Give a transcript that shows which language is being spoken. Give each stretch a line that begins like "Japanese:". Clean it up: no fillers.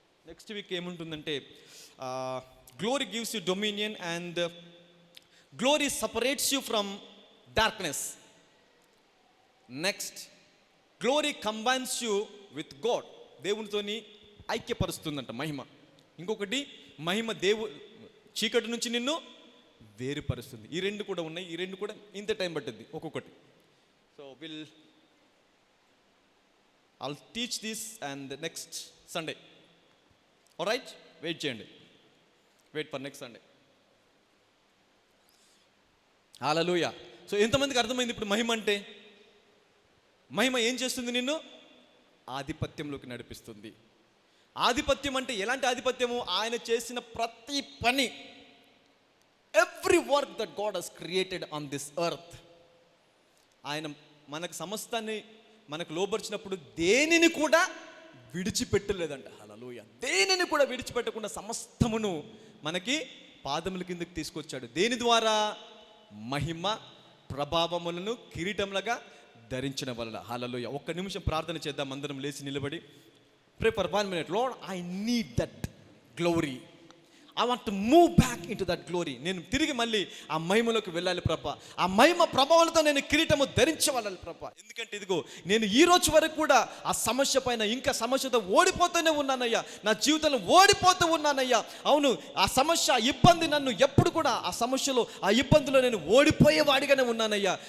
Telugu: Next week ఏముంటుందంటే,
English: Glory gives you dominion and glory separates you from darkness. Next, glory combines you with God.
Telugu: దేవునితోని ఐక్యపరుస్తుందంట మహిమ. ఇంకొకటి మహిమ చీకటి నుంచి నిన్ను వేరుపరుస్తుంది. ఈ రెండు కూడా ఉన్నాయి. ఈ రెండు కూడా ఇంత టైం పట్టింది ఒక్కొక్కటి.
English: So I'll teach this and the next Sunday. All right? Wait చేయండి. Wait for next Sunday. Hallelujah.
Telugu: So ఎంతమందికి అర్థమైంది ఇప్పుడు మహిమ అంటే? మహిమ ఏం చేస్తుంది? నిన్ను ఆధిపత్యంలోకి నడిపిస్తుంది. ఆధిపత్యం అంటే ఎలాంటి ఆధిపత్యము? ఆయన చేసిన ప్రతి పని,
English: every work that God has created on this earth,
Telugu: ఆయన మనకు సమస్తాన్ని మనకు లోబర్చినప్పుడు దేనిని కూడా విడిచిపెట్టలేదంట. హల్లెలూయా. దేనిని కూడా విడిచిపెట్టకుండా సమస్తమును మనకి పాదముల కిందకి తీసుకొచ్చాడు. దేని ద్వారా? మహిమ ప్రభావములను కిరీటములుగా ధరించిన వలన. హల్లెలూయా. ఒక్క నిమిషం ప్రార్థన చేద్దాం అందరం లేచి నిలబడి.
English: Pray for 1 minute. Lord, I need that glory. I want to move back into that glory.
Telugu: నేను తిరిగి మళ్ళీ ఆ మహిమలోకి వెళ్ళాలి ప్రభా. ఆ మహిమ ప్రభావాలతో నేను కిరీటము ధరించవాలి ప్రభా. ఎందుకంటే ఇదిగో నేను ఈ రోజు వరకు కూడా ఆ సమస్య పైన ఇంకా సమస్యతో ఓడిపోతూనే ఉన్నానయ్యా. నా జీవితంలో ఓడిపోతూ ఉన్నానయ్యా. అవును, ఆ సమస్య ఇబ్బంది నన్ను ఎప్పుడు కూడా ఆ సమస్యలో ఆ ఇబ్బందిలో నేను ఓడిపోయేవాడిగానే ఉన్నానయ్యా.